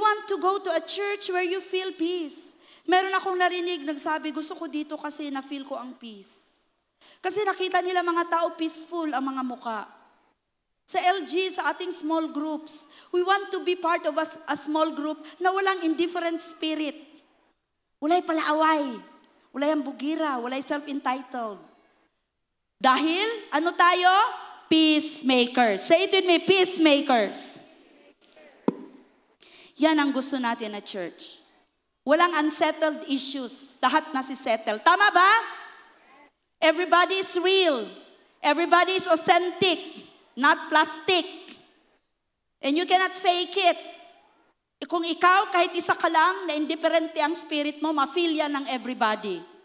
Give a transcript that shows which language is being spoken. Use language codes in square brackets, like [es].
[en] want to go to a church where you feel peace. [tl] Meron akong narinig, nagsabi, gusto ko dito kasi na-feel ko ang peace. Kasi nakita nila mga tao peaceful ang mga muka. Sa LG, sa ating [en] small groups, we want to be part of a small group na walang indifferent spirit. [ceb] Walay palaaway. Walay ang bugira. Walay [tl] self-entitled. Dahil, ano tayo? [en] Peacemakers. Say it with me, peacemakers. [tl] Yan ang gusto natin na church. Walang unsettled issues. Lahat na si settle. Tama ba? [en] Everybody is real. Everybody is authentic. Not plastic. And you cannot fake it. [tl] Kung ikaw, kahit isa ka lang, na indifferente ang spirit mo, ma-feel yan ng everybody.